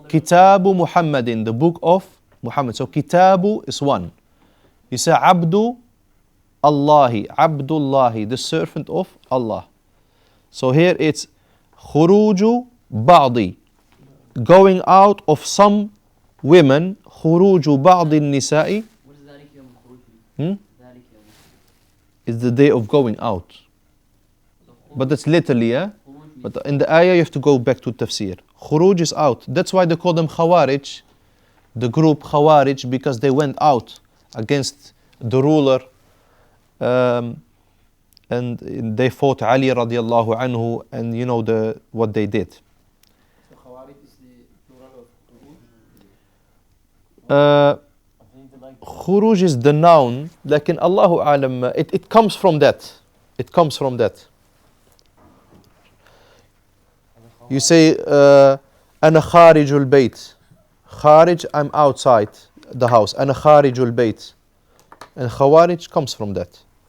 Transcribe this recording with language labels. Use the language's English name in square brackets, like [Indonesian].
[English] Kitabu Muhammadin, the book of Muhammad. So Kitabu is one. You say Abdu Allahi, Abdullahi, the servant of Allah. So here it's Khuruju Ba'di, going out of some women. [Arabic] Khuruju Ba'di Nisa'i. [English] What is [Arabic] ذلك يوم الخروج؟ ذلك يوم [English] Is the day of going out. But that's literally, yeah? But in the ayah you have to go back to tafsir. Khuruj is out. That's why they call them Khawarij, the group Khawarij, because they went out against the ruler, and they fought Ali radiallahu anhu, and you know what they did. So Khawarij is the plural of Khuruj. I think they like Khuruj is the noun, [Arabic] lakin Allahu alam, [English] it comes from that. It comes from that. You say, [Arabic] أنا خارج البيت. [English] Kharij, I'm outside the house. [Arabic] أنا خارج البيت. [English] And Khawarij comes from that.